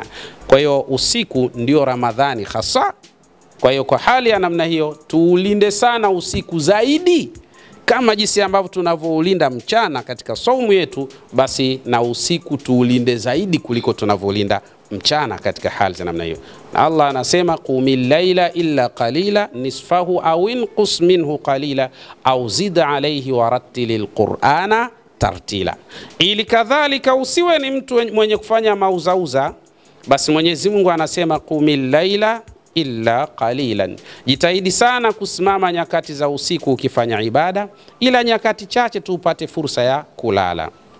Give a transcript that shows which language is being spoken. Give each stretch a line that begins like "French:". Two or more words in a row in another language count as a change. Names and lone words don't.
Swahili: Kwa hiyo usiku ndio Ramadhani hasa. Kwa hiyo kwa hali ya namna hiyo tuulinde sana usiku zaidi, kama jinsi ambavyo tunavyolinda mchana katika saumu yetu, basi na usiku tuulinde zaidi kuliko tunavyolinda mchana katika hali za namna hiyo. Na Allah anasema
Arabic: قم الليل إلا قليلا نصفه أو انقص منه قليلا أو زد عليه ورتل القرآن ترتيلا.
Swahili: Ili kadhalika usiwe ni mtu mwenye kufanya mauzauza, basi Mwenyezi Mungu anasema
Arabic: قم الليل إلا قليلا,
Swahili: jitahidi sana kusimama nyakati za usiku ukifanya ibada, ila nyakati chache tu upate fursa ya kulala.